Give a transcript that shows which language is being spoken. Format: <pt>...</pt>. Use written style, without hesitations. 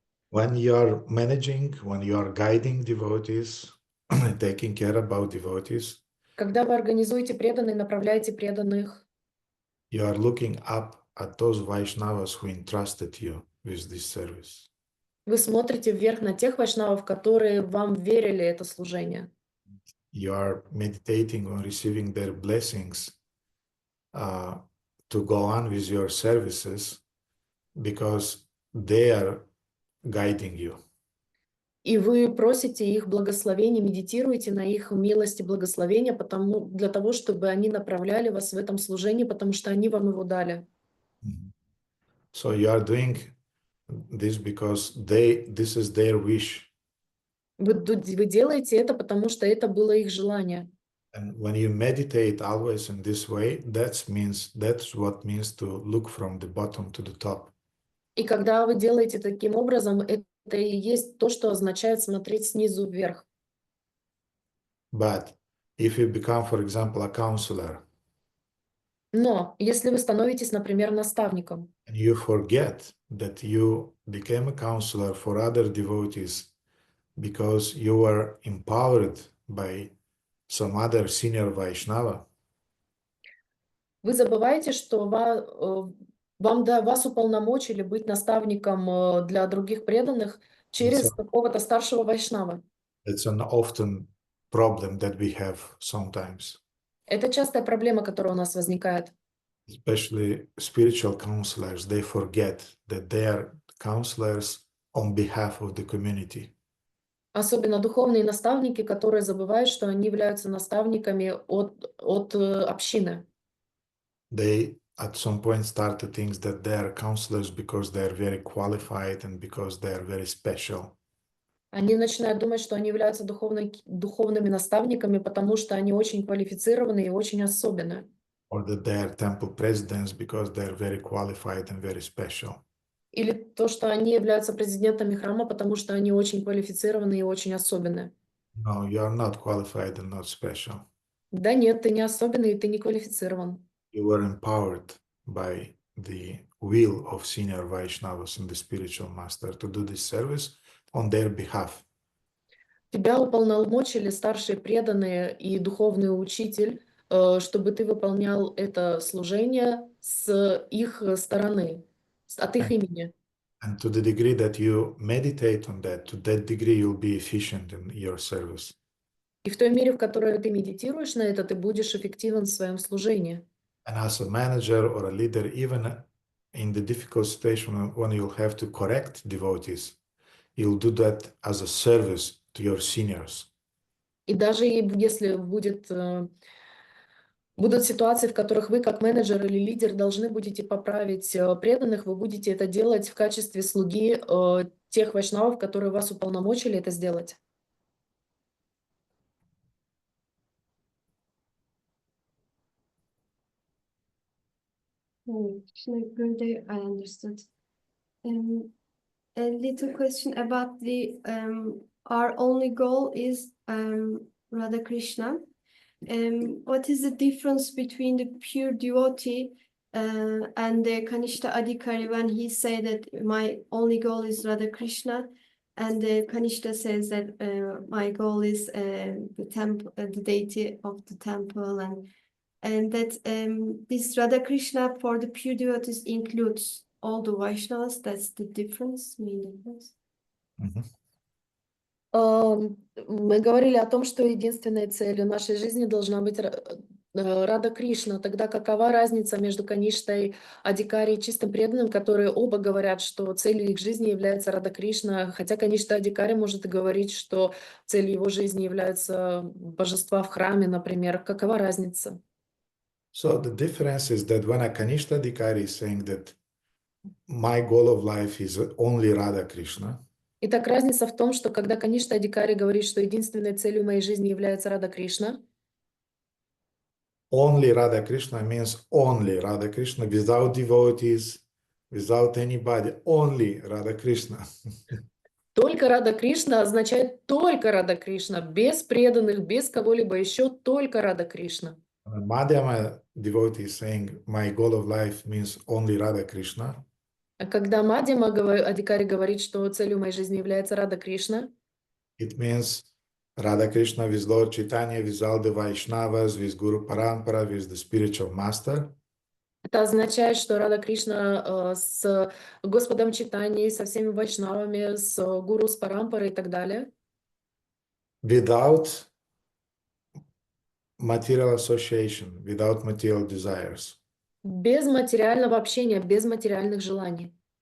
<en>When you are managing, when you are guiding devotees, taking care about devotees,</en> <ru>Когда вы организуете преданных, направляете преданных,</ru> <en>you are looking up at those Vaishnavas who entrusted you with this service.</en> <ru>вы смотрите вверх на тех вайшнавов, которые вам верили это служение.</ru> <en>You are meditating on receiving their blessings to go on with your services because they are guiding you.</en> <ru>И вы просите их благословения, медитируете на их милость и благословения для того, чтобы они направляли вас в этом служении, потому что они вам его дали.</ru> <en>So you are doing this because this is their wish.</en> <ru>Вы делаете это, потому что это было их желание.</ru> <en>And when you meditate always in this way, that's what means to look from the bottom to the top.</en> <ru>И когда вы делаете таким образом, это и есть то, что означает смотреть снизу вверх.</ru> <en>But if you become, for example, a counselor,</en> <ru>Но если вы становитесь, например, наставником,</ru> <en>and you forget that you became a counselor for other devotees because you were empowered by some other senior Vaishnava,</en> <ru>вы забываете, что вас уполномочили быть наставником для других преданных через какого-то старшего вайшнава.</ru> <en>it's an often problem that we have sometimes.</en> <ru>Это частая проблема, которая у нас возникает.</ru> <en>Especially spiritual counselors, they forget that they are counselors on behalf of the community.</en> <ru>Особенно духовные наставники, которые забывают, что они являются наставниками от общины.</ru> <en>They at some point start to think that they are counselors because they are very qualified and because they are very special.</en> <ru>Они начинают думать, что они являются духовными наставниками, потому что они очень квалифицированы и очень особенные.</ru> <en>Or that they are temple presidents because they are very qualified and very special.</en> <ru>Или то, что они являются президентами храма, потому что они очень квалифицированы и очень особенные.</ru> <en>No, you are not qualified and not special.</en> <ru>Да нет, ты не особенный, и ты не квалифицирован.</ru> <en>You were empowered by the will of senior Vaishnavas and the spiritual master to do this service on their behalf.</en> <ru>Тебя уполномочили старшие преданные и духовный учитель, чтобы ты выполнял это служение с их стороны, от их имени.</ru> <en>And to the degree that you meditate on that, to that degree you'll be efficient in your service.</en> <ru>И в той мере, в которой ты медитируешь на это, ты будешь эффективен в своем служении.</ru> <en>And as a manager or a leader, even in the difficult situation when you'll have to correct devotees, you'll do that as a service to your seniors.</en> <ru>И даже если будут ситуации, в которых вы, как менеджер или лидер, должны будете поправить преданных, вы будете это делать в качестве слуги тех вайшнавов, которые вас уполномочили это сделать.</ru> <en>Good, I understood. A little question about our only goal is Radha Krishna. What is the difference between the pure devotee and the Kanishta Adhikari when he say that my only goal is Radha Krishna, and the Kanishta says that my goal is the temple, the deity of the temple, and that this Radha Krishna for the pure devotees includes all the Vaishnavas. That's the difference, main difference.</en> <ru>Мы говорили о том, что единственной целью нашей жизни должна быть Рада Кришна. Тогда какова разница между Каништой, Адикари и чистым преданным, которые оба говорят, что целью их жизни является Рада Кришна, хотя Каништа Адикари может и говорить, что целью его жизни являются божества в храме, например. Какова разница?</ru> <en>So the difference is that when a Kanishta Adhikari is saying that my goal of life is only Radha Krishna,</en> <ru>Итак, разница в том, что когда Каништа Адикари говорит, что единственной целью моей жизни является Рада Кришна,</ru> <en>only Radha Krishna means only Radha Krishna, without devotees, without anybody, only Radha Krishna.</en> <ru>только Рада Кришна означает только Рада Кришна, без преданных, без кого-либо еще, только Рада Кришна.</ru> <en>Madhyama devotee is saying, my goal of life means only Radha Krishna.</en> <ru>А когда Мадьяма Адикари говорит, что целью моей жизни является Рада Кришна,</ru> <en>It means Radha Krishna with Lord Chaitanya, with all the Vaishnavas, with Guru Parampara, with the spiritual master.</en> <ru>это означает, что Рада Кришна с Господом Чайтаньей, со всеми вайшнавами, с Гуру, с Парампарой и так далее.</ru> <en>Without material association, without material desires.</en> <ru>Без материального общения, без материальных желаний.</ru>